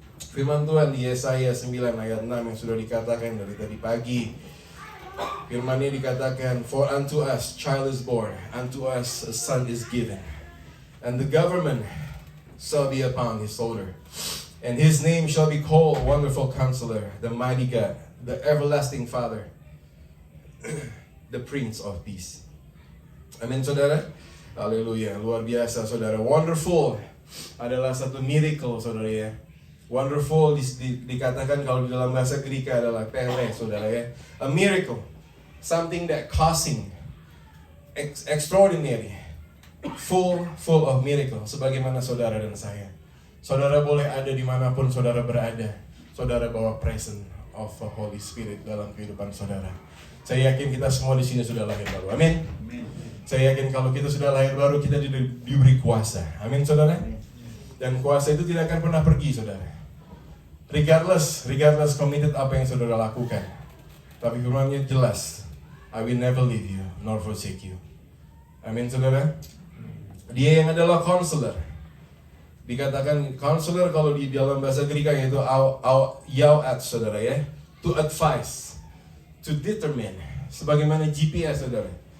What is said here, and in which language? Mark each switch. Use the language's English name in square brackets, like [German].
[Indonesian] Firman Tuhan di Yesaya 9 ayat 6 yang sudah dikatakan dari tadi pagi. Firman ini dikatakan, [English] for unto us child is born, unto us a son is given, and the government shall be upon his shoulder, and his name shall be called Wonderful Counselor, the Mighty God, the Everlasting Father, the Prince of Peace. [Indonesian] Amin, saudara. Haleluya, luar biasa, saudara. Wonderful adalah satu miracle, saudara ya. Wonderful dikatakan kalau di dalam bahasa Greek adalah pele, saudara ya. [English] A miracle, something that causing extraordinary, full of miracle. [Indonesian] Sebagaimana saudara dan saya. Saudara boleh ada dimanapun saudara berada. Saudara bawa [English] presence of the Holy Spirit [Indonesian] dalam kehidupan saudara. Saya yakin kita semua di sini sudah lahir baru. Amin. Saya yakin kalau kita sudah lahir baru kita diberi kuasa. Amin, saudara. Dan kuasa itu tidak akan pernah pergi, saudara. [English] Regardless committed [Indonesian] apa yang saudara lakukan. Tapi firman-Nya jelas, [English] I will never leave you nor forsake you. [Indonesian] Amin, saudara. Dia yang adalah counselor. Dikatakan counselor kalau di dalam bahasa Greek yaitu yauat, saudara ya. [English] To advise, to determine. [Indonesian] Sebagaimana GPS, saudara.